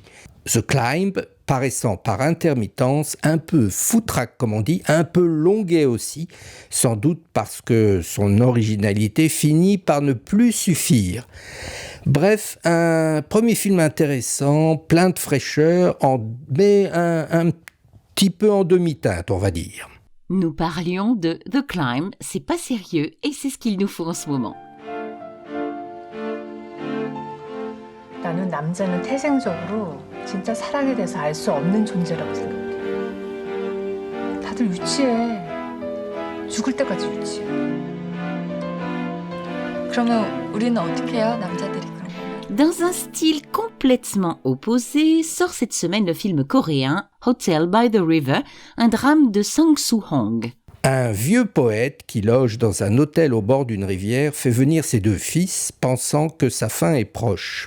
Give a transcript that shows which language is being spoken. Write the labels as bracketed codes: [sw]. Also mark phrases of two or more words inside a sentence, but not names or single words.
[fr] The Climb, paraissant par intermittence un peu foutraque comme on dit, un peu longuet aussi, sans doute parce que son originalité finit par ne plus suffire. Bref, un premier film intéressant, plein de fraîcheur, mais un petit peu en demi-teinte, on va dire. Nous parlions de The Climb, c'est pas sérieux et c'est ce qu'il nous faut en ce moment. [ko] 나는 남자는 태생적으로 진짜 사랑에 대해서 알 수 없는 존재라고 생각해. 다들 유치해. 죽을 때까지 유치해. 그러면 우리는 어떻게 해요, 남자들이 그런 거면? [fr] Dans un style complètement opposé, sort cette semaine le film coréen Hotel by the River, un drame de Sang Soo-hong. Un vieux poète qui loge dans un hôtel au bord d'une rivière fait venir ses deux fils, pensant que sa fin est proche.